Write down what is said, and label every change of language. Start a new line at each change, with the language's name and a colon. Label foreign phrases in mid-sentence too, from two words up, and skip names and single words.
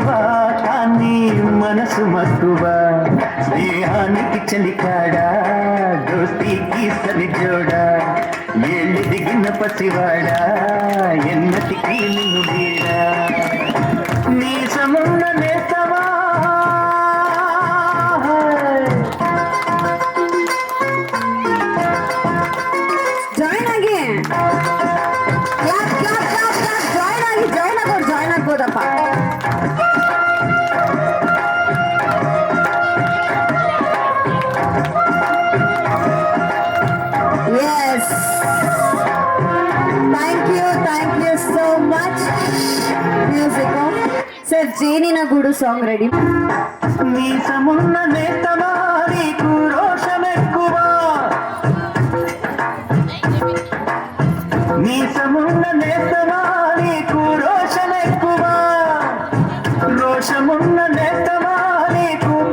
Telugu: కానీ మనసు మక్కువ స్నేహానికి చలికాడా దోస్తీకి సరిజోడా ఏళ్ళు దిగిన పసివాడా ఎన్నటికి నిన్ను వీడా నీసమున్న నేతమా
Kannada: ಜಾಯ್ನ್ ಆಗಿ ಜಾಯ್ನ್ ಆಗ್ಬೋದಪ್ಪ
English: yes thank you so much music sir ಜೇನಿನ ಗೂಡು song ready
Telugu: నీసమున్న నేతమా నీకు రోషమెక్కువ నీసమున్న నేతమా నీకు రోషమెక్కువ రోషమున్న నేతమా నీకు